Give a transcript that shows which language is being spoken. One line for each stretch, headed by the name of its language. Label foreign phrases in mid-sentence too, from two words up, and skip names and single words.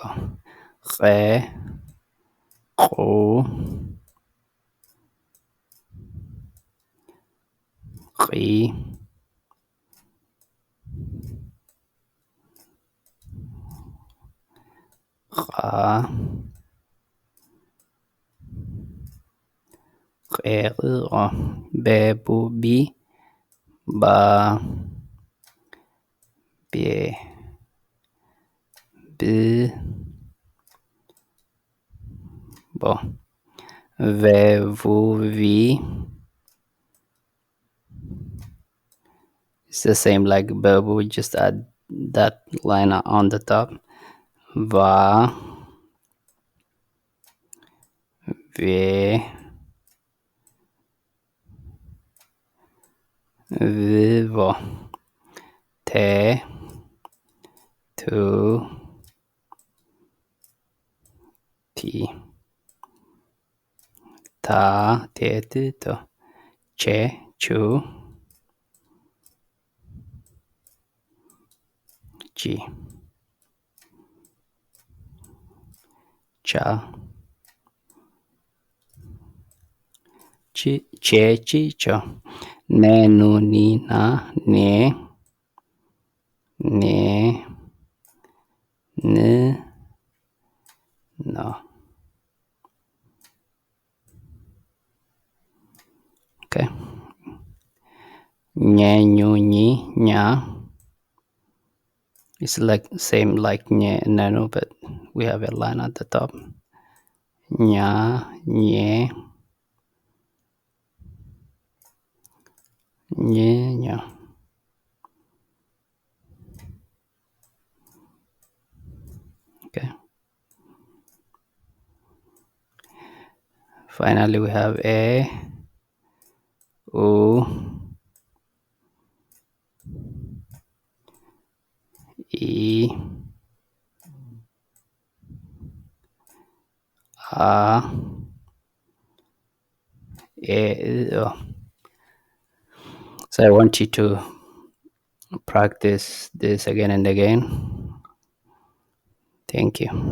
English: Khe, ku, ki, ka, khe, ro. Be, bu, bi, ba, be, bi, bo. Ve, vu, vi. It's the same like verb, we just add that line on the top. Va, ve, vivo. Te, tu, ti. Ta, te, tu, to. Che, chu, chi. Cha, chi, che, chi, cho. Ne, nu, ni, na, ne, ne, ne, no. Okay. Nye, nyu, nyi, nya. It's like same like nye, nanu, but we have a line at the top. Nya, nye, nye, nya. Okay. Finally, we have a, u, e, a, e. So I want you to practice this again and again. Thank you.